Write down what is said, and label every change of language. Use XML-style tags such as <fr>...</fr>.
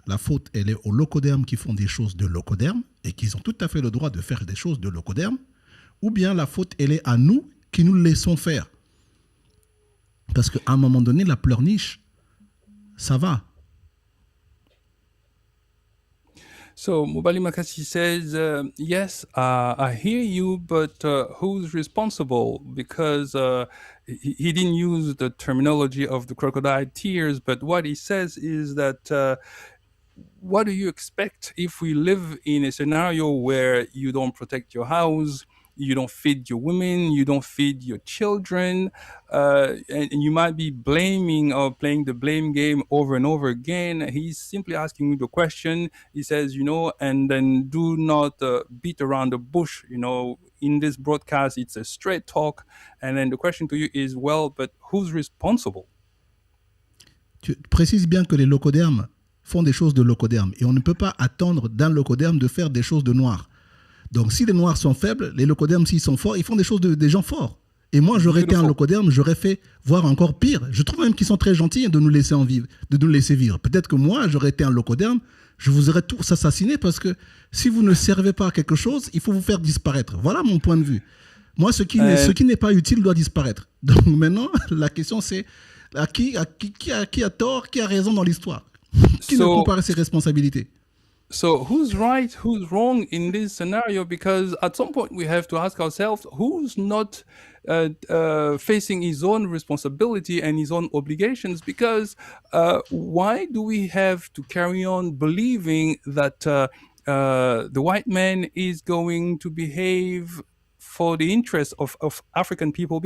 <fr>La faute, elle est aux locodermes qui font des choses de locodermes et qui ont tout à fait le droit de faire des choses de locodermes, ou bien la faute, elle est à nous qui nous laissons faire. Parce qu'à un moment donné, la pleurniche, ça va.</fr> <en>So Mubali Makasi says, yes, I hear you, but who's responsible? Because he didn't use the terminology of the crocodile tears, but what he says is that what do you expect if we live in a scenario where you don't protect your house, you don't feed your women, you don't feed your children, and you might be blaming or playing the blame game over and over again. He's simply asking you the question. He says, and then do not beat around the bush. In this broadcast, it's a straight talk. And then the question to you is, well, but who's responsible?</en> <fr>Tu précises bien que les locodermes font des choses de locodermes et on ne peut pas attendre d'un locoderme de faire des choses de noirs. Donc si les noirs sont faibles, les locodermes s'ils sont forts, ils font des choses des gens forts. Et moi j'aurais été un locoderme, j'aurais fait voir encore pire. Je trouve même qu'ils sont très gentils de nous laisser vivre. Peut-être que moi j'aurais été un locoderme, je vous aurais tous assassinés parce que si vous ne servez pas à quelque chose, il faut vous faire disparaître. Voilà mon point de vue. Moi ce qui n'est pas utile doit disparaître. Donc maintenant la question c'est qui a tort, qui a raison dans l'histoire? Qui ne prend pas ses responsabilités?</fr> <en>So who's right, who's wrong in this scenario? Because at some point we have to ask ourselves, who's not facing his own responsibility and his own obligations? Because why do we have to carry on believing that the white man is going to behave for the interest of African people?</en>